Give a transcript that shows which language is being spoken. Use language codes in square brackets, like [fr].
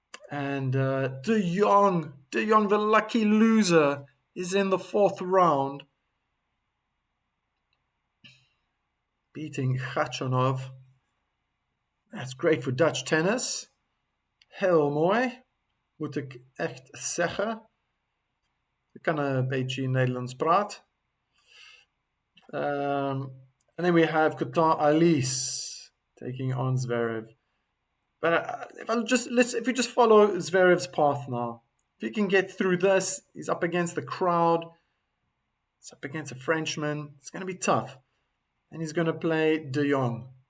[en] And De Jong, the lucky loser, is in the 4th round, beating Khachanov. That's great for Dutch tennis. [nl] Heel mooi, moet ik echt zeggen. Ik kan een beetje Nederlands praten. [en] And then we have Qatar Halys taking on Zverev. But if we just follow Zverev's path now, if he can get through this, he's up against the crowd. It's up against a Frenchman. It's going to be tough. And he's going to play De Jong.